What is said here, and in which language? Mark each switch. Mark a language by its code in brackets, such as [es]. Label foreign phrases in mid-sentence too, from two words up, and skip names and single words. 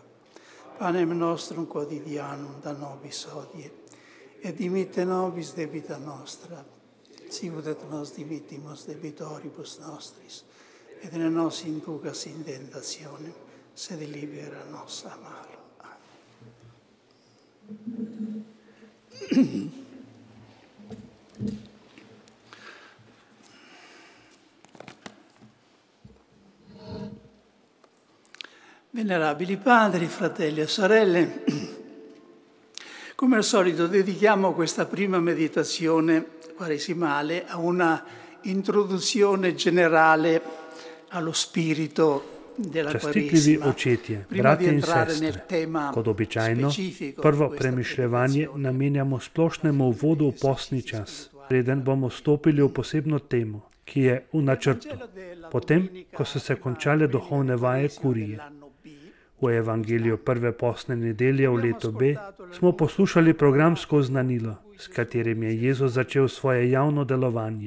[la] Panem nostrum quotidianum da nobis hodie, et dimitte nobis debita nostra, sicut et nos dimittimus debitoribus nostris, et ne nos inducas in tentationem, sed libera nos a malo. [it] Venerabili padri, fratelli e sorelle, come al solito dedichiamo questa prima meditazione quaresimale a una introduzione generale allo spirito della [sl] Častitljivi [it] Quaresima. [sl] očetje, [it] Prima di [sl] bratje in [it] entrare [sl] sestre, [it] nel tema [sl] kot običajno, [it] specifico [sl] prvo [it] di questa [sl] premišljevanje [it] meditazione, [sl] namenjamo splošnemu uvodu v postni čas, preden bomo stopili v posebno temo, ki je v načrtu, potem, ko so se končale duhovne vaje kurije. V evangeliju prve postne nedelje v letu B smo poslušali programsko oznanilo, s katerim je Jezus začel svoje javno delovanje.